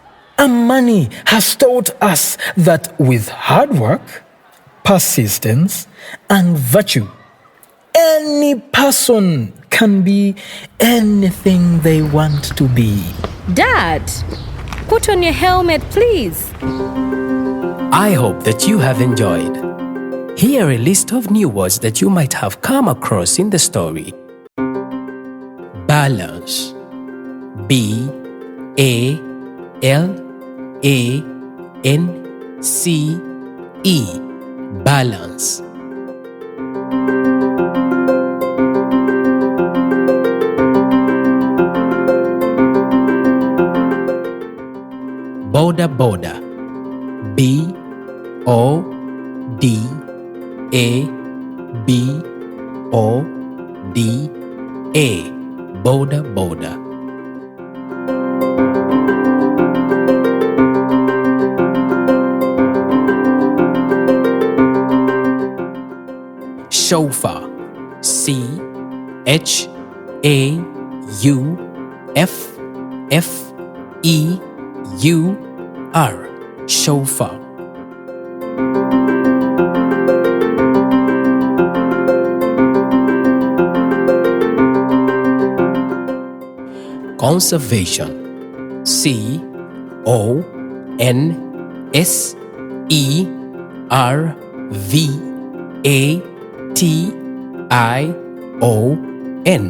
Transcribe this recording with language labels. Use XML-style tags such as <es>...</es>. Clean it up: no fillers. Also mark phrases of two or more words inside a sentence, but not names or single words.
<en>Amani has taught us that with hard work, persistence, and virtue, any person can be anything they want to be. Dad, put on your helmet, please. I hope that you have enjoyed. Here are a list of new words that you might have come across in the story. Balance. B-A-L-A-N-C-E. Balance. Boda-boda. B-O-D-A-B-O-D-A. Boda-boda. Chauffeur. C-H-A-U-F-F-E-U-R. Chauffeur. Conservation. C-O-N-S-E-R-V-A-T-I-O-N.</en>